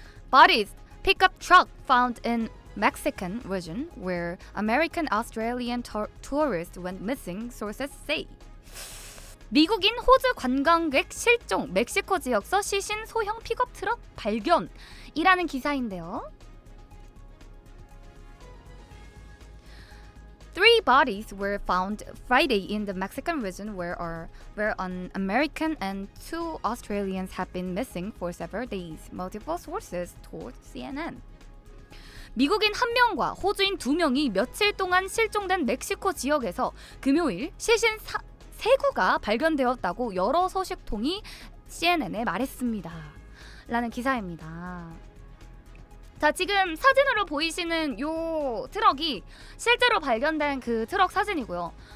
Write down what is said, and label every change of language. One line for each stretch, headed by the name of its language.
English: Bodies pickup truck found in Mexican region where American Australian tourists went missing, sources say.
Korean: 미국인 호주 관광객 실종, 멕시코 지역서 시신 소형 픽업 트럭 발견이라는 기사인데요.
English: Three bodies were found Friday in the Mexican region where an American and two Australians have been missing for several days, multiple sources told CNN.
Korean: 미국인 1명과 호주인 2명이 며칠 동안 실종된 멕시코 지역에서 금요일 시신 3구가 발견되었다고 여러 소식통이 CNN에 말했습니다. 라는 기사입니다. 자, 지금 사진으로 보이시는 요 트럭이 실제로 발견된 그 트럭 사진이고요.